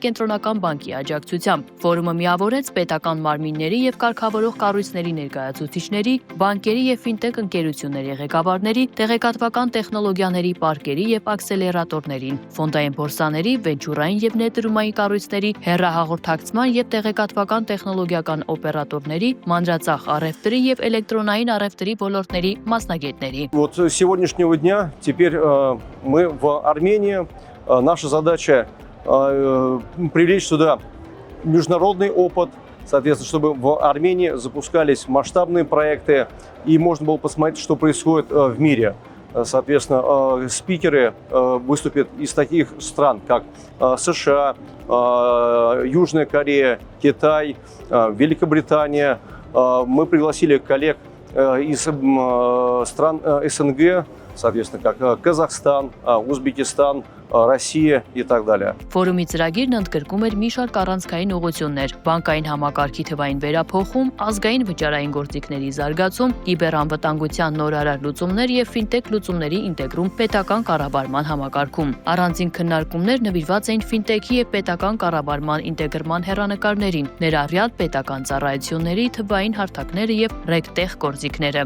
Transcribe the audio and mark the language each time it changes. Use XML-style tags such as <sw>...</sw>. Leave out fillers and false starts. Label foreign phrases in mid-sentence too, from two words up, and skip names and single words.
<hy>կենտրոնական բանկի աջակցությամբ։ Ֆորումը միավորեց պետական մարմինների եւ կարգավորող կառույցների ներկայացուցիչների, բանկերի եւ ֆինտեխ ընկերությունների ղեկավարների, տեղեկատվական տեխնոլոգիաների պարկերի եւ աքսելերատորներին, ֆոնդային բորսաների, վենչուրային եւ ներդրումային կառույցների, հեռահաղորդակցման եւ տեղեկատվական տեխնոլոգիական օպերատորների, մանրածախ առևտրի եւ էլեկտրոնային առևտրի ոլորտների մասնագետների։</hy> <ru>Вот с сегодняшнего дня теперь мы в Армении. Наша задача привлечь сюда международный опыт, соответственно, чтобы в Армении запускались масштабные проекты и можно было посмотреть, что происходит в мире. Соответственно, спикеры выступят из таких стран, как США, Южная Корея, Китай, Великобритания. Мы пригласили коллег из стран СНГ, соответственно, как Казахстан, Узбекистан, Россия и так далее.</ru> <hy>Ֆորումի ծրագիրն ընդգրկում էր մի շարք առանցքային ուղղություններ՝ բանկային համակարգի թվային վերափոխում, ազգային վճարային գործիքների զարգացում, կիբերանվտանգության նորարար լուծումներ եւ ֆինտեխ լուծումների ինտեգրում պետական կառավարման համակարգում։ Առանձին քննարկումներ նվիրված էին ֆինտեխի եւ պետական կառավարման ինտեգրման հեռանկարներին, ներառյալ պետական ծառայությունների թվային հարթակները եւ ռեգտեխ գործիքները,</hy>